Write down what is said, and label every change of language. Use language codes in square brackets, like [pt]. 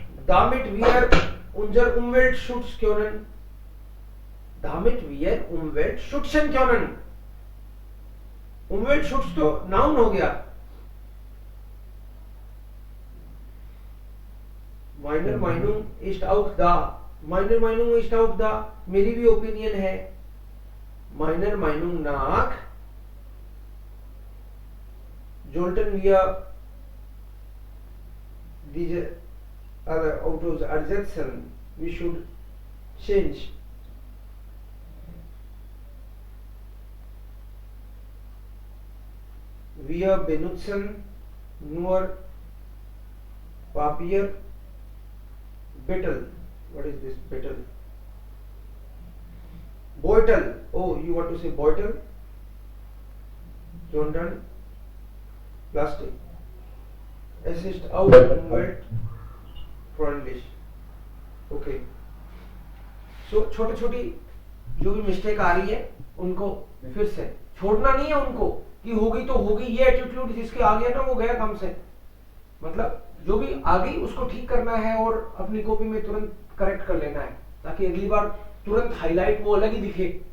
[de] damit wir unser Umweltschutz können. damit wir Umweltschützen können. [hi] Umweltschutz तो noun हो गया. [de] Meiner Meinung ist auch da. Meiner Meinung ist auch da. [hi] मेरी भी opinion है. [de] Meiner Meinung nach sollten wir diese other Autos ersetzen. [en] We should change. [de] Wir benutzen nur Papier. [en] Bottle. What is this bottle? Bottle. Oh, you want to say bottle? Jordan. Plastic. [de] Es ist auch umweltfreundlich. [en] Okay. [hi] So छोटी छोटी जो भी mistake आ रही है उनको फिर से छोड़ना नहीं है. उनको कि होगी तो होगी, ये एटीट्यूड जिसके आ गया ना वो गया काम से. मतलब जो भी आ गई उसको ठीक करना है और अपनी कॉपी में तुरंत करेक्ट कर लेना है ताकि अगली बार तुरंत हाईलाइट वो अलग ही दिखे.